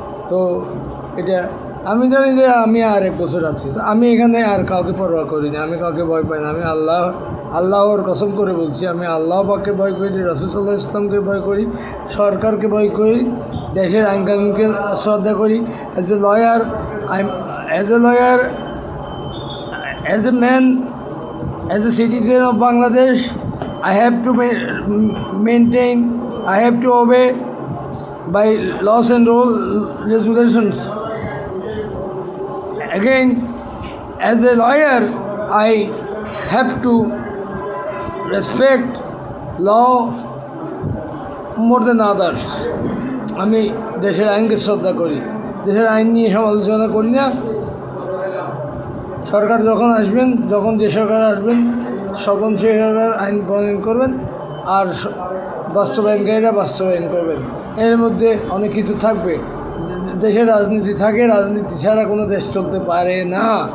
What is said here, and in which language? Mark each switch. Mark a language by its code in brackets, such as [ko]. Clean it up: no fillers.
[bn] তো এটা আমি জানি যে আমি আর 1 বছর আছি। তো আমি এখানে আর কাউকে পরোয়া করি না, আমি কাউকে ভয় পাই না। আমি আল্লাহর কসম করে বলছি, আমি আল্লাহ পাককে ভয় করি, রাসূল সাল্লাল্লাহু আলাইহি ওয়াসাল্লামকে ভয় করি, সরকারকে ভয় করি, দেশের আইন কানুনকে শ্রদ্ধা করি। [en] As a lawyer, as a man, as a citizen of Bangladesh, I have to maintain, I have to obey by laws and regulations. Again, as a lawyer, I have to respect law more than others. [bn] আমি দেশের আইনকে শ্রদ্ধা করি, দেশের আইন নিয়ে সমালোচনা করি না। সরকার যখন আসবেন, যখন যে সরকার আসবেন, তখন সেই সরকার আইন প্রণয়ন করবেন, আর বাস্তবায়নকারীরা বাস্তবায়ন করবেন। এর মধ্যে অনেক কিছু থাকবে। দেশের রাজনীতি থাকে, রাজনীতি ছাড়া কোনো দেশ চলতে পারে না।